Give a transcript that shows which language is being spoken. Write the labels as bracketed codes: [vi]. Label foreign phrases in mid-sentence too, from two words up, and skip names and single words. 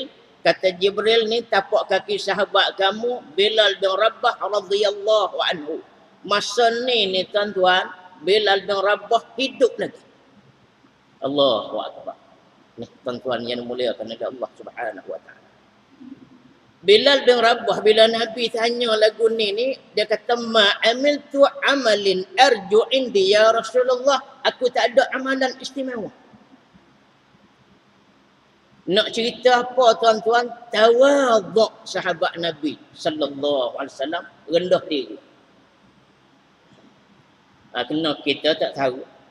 [ms] Kata Jibril, ni tapak kaki sahabat kamu Bilal bin Rabah [ar] رضي الله عنه. [ms] Masa ni tuan-tuan, Bilal bin Rabah hidup lagi. [ar] الله أكبر. [ms] Ni tuan-tuan yang dimuliakan oleh Allah [ar] سبحانه وتعالى. [ms] Bilal bin Rabah, bila Nabi tanya lagu ni dia kata, [ar] ما عملت عملا أرجى عندي يا رسول الله, [ms] aku tak ada amalan istimewa. Nak cerita apa tuan-tuan? Tawaduk sahabat Nabi [ar] صلى الله عليه وسلم, [ms] rendah diri. Kena kita tak tahu.